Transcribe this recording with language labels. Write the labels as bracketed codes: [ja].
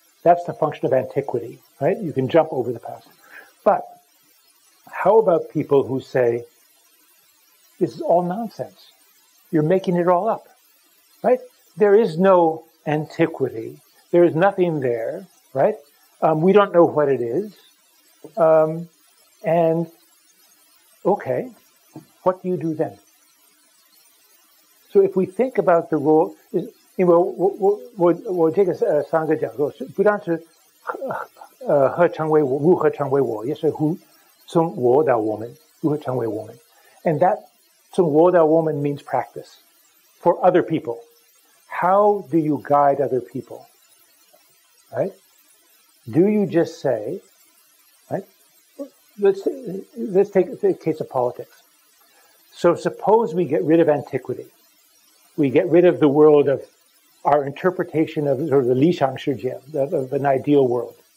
[en] That's the function of antiquity, right? You can jump over the past. But how about people who say, this is all nonsense. You're making it all up, right? There is no antiquity. There is nothing there, right? We don't know what it is. And, okay, what do you do then? So if we think about the role, [zh] 因为我这个三个讲座是不但是和成为我如何成为我，也是从我到我们如何成为我们 and that 从我到我们 [en] means practice for other people. how do you guide other people? Right? Do you just say, right? Let's take the case of politics. So suppose we get rid of antiquity. We get rid of the world of our interpretation of sort of the 理想世界, of an ideal world.